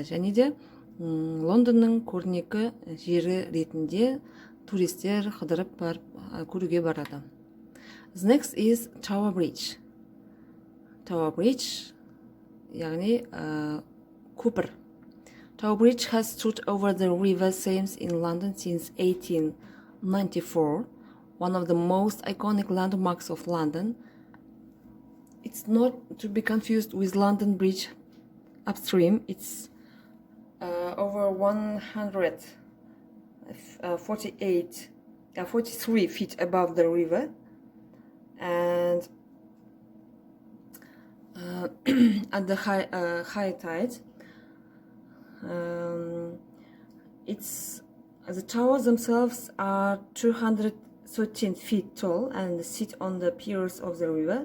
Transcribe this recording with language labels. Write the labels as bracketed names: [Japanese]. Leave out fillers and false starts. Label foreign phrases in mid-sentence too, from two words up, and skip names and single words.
[Kazakh] Және де Лондонның көрнекі жері ретінде туристер қыдырып барып көруге барады. [English] Next is Tower Bridge. Tower Bridge, [Kazakh] яғни көпір. [English] Tower Bridge has stood over the River Thames in London since 1894, one of the most iconic landmarks of London. It's not to be confused with London Bridge upstream. It's over 143 feet above the river, and at the high tide, the towers themselves are 213 feet tall and sit on the piers of the river.